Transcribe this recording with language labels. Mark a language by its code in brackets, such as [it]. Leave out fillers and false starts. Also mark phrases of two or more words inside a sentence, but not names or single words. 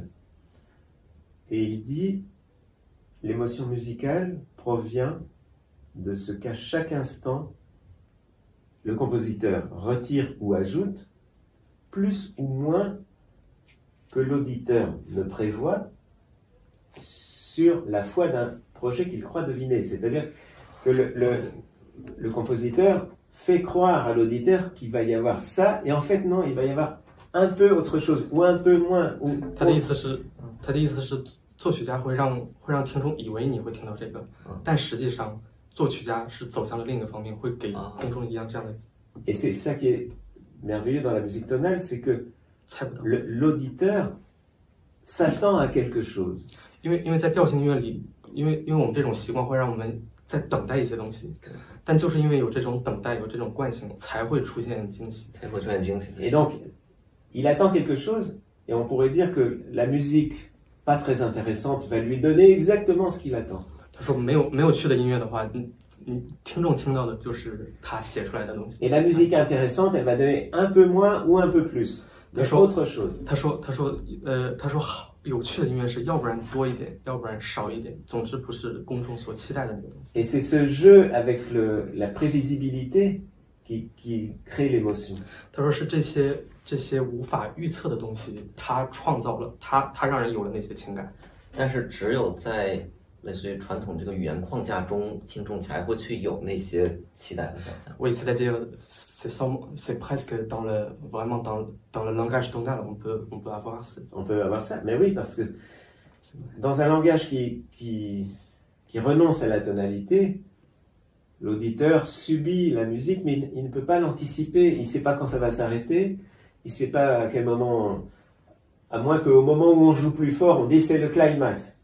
[fr] Et il dit, l'émotion musicale provient de ce qu'à chaque instant, le compositeur retire ou ajoute, plus ou moins que l'auditeur ne prévoit, sur la foi d'un projet qu'il croit deviner. C'est-à-dire que le compositeur fait croire à l'auditeur qu'il va y avoir ça, et en fait non, il va y avoir un peu autre chose, ou un peu moins. [zh] 他的意思是作曲家会让听众以为你会听到这个，但实际上作曲家是走向了另一个方面，会给公众一样这样的。 [fr] Et c'est ça qui est merveilleux dans la musique tonale, c'est que l'auditeur s'attend à quelque chose. [zh] 因为在调性音乐里，因为我们这种习惯会让我们在等待一些东西，但就是因为有这种等待，有这种惯性，才会出现惊喜，才会出现惊喜。 [fr] Et donc, il attend quelque chose, et on pourrait dire que la musique pas très intéressante va lui donner exactement ce qu'il attend. [zh] 他说没有趣的音乐的话，你听众听到的就是他写出来的东西。 [fr] Et la musique intéressante, elle va donner un peu moins ou un peu plus. Autre chose. [zh] 他说好有趣的音乐是要不然多一点，要不然少一点，总之不是公众所期待的那个东西。 [fr] Et c'est ce jeu avec la prévisibilité qui crée l'émotion. [zh] 他说是这些无法预测的东西，他创造了他让人有了那些情感。但是只有在类似于传统这个语言框架中，听众才会去有那些期待和想象。 [fr] Oui, c'est-à-dire c'est presque vraiment dans le langage tonal, on peut avoir ça. On peut avoir ça, mais oui, parce que dans un langage qui renonce à la tonalité, l'auditeur subit la musique, mais il ne peut pas l'anticiper, il ne sait pas quand ça va s'arrêter, il ne sait pas à quel moment, à moins qu'au moment où on joue plus fort, on dit c'est le climax.